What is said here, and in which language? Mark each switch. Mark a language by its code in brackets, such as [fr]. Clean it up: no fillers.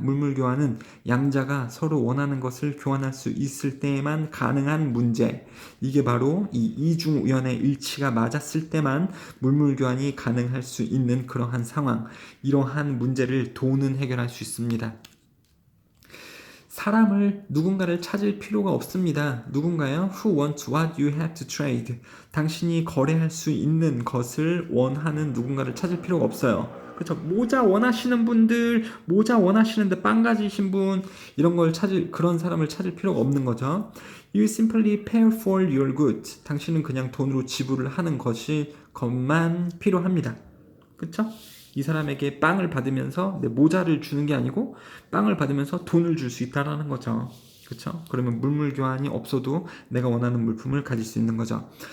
[ko] 물물교환은 양자가 서로 원하는 것을 교환할 수 있을 때에만 가능한 문제. 이게 바로 이 이중우연의 일치가 맞았을 때만 물물교환이 가능할 수 있는 그러한 상황. 이러한 문제를 돈은 해결할 수 있습니다. 사람을 누군가를 찾을 필요가 없습니다. 누군가요? [en] Who wants what you have to trade. [ko] 당신이 거래할 수 있는 것을 원하는 누군가를 찾을 필요가 없어요. 그렇죠? 모자 원하시는 분들, 모자 원하시는데 빵 가지신 분 이런 걸 찾을 그런 사람을 찾을 필요가 없는 거죠. [en] You simply pay for your goods. [ko] 당신은 그냥 돈으로 지불을 하는 것만 필요합니다. 그렇죠? 이 사람에게 빵을 받으면서 내 모자를 주는 게 아니고 빵을 받으면서 돈을 줄 수 있다라는 거죠. 그렇죠? 그러면 물물 교환이 없어도 내가 원하는 물품을 가질 수 있는 거죠.